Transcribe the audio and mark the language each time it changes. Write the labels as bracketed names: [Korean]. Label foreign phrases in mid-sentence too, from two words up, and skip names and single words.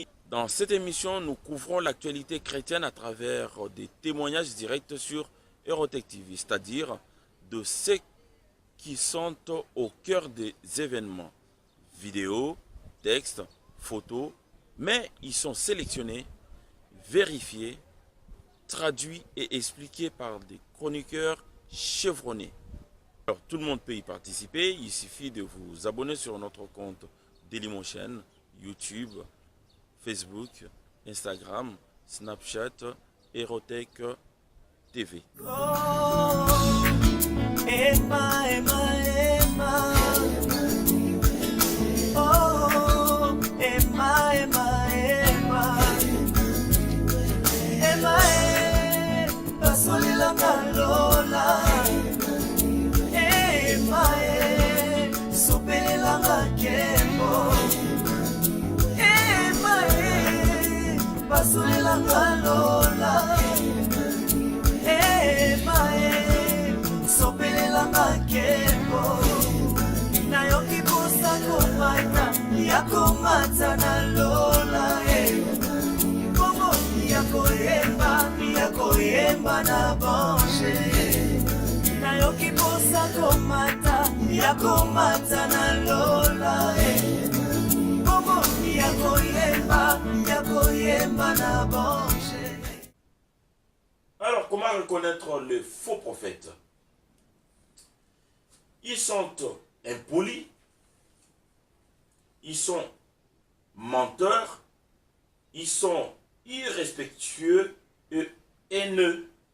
[French] Dans cette émission, nous couvrons l'actualité chrétienne à travers des témoignages directs sur Eurotech TV, c'est-à-dire de ceux qui sont au cœur des événements, vidéos, textes, photos, mais ils sont sélectionnés, vérifiés, traduits et expliqués par des chroniqueurs chevronnés. Alors tout le monde peut y participer, il suffit de vous abonner sur notre compte Dailymotion, YouTube, Facebook, Instagram, Snapchat, Eurotech TV. [Lingala] Emma, Emma, Emma. Oh, Emma, Emma, Emma. Emma, pasolelanga lola. Emma, sopelelanga kembo. Emma, pasolelanga lola. Emma, sopelelanga kembo nayoki posa komata ya komata na lola bongo ya koyemba na bange nayoki posa komata ya komata na lola bongo ya koyemba na bange. [French] Alors, comment reconnaître les faux prophètes? Ils sont impolis, ils sont menteurs, ils sont irrespectueux et haineux.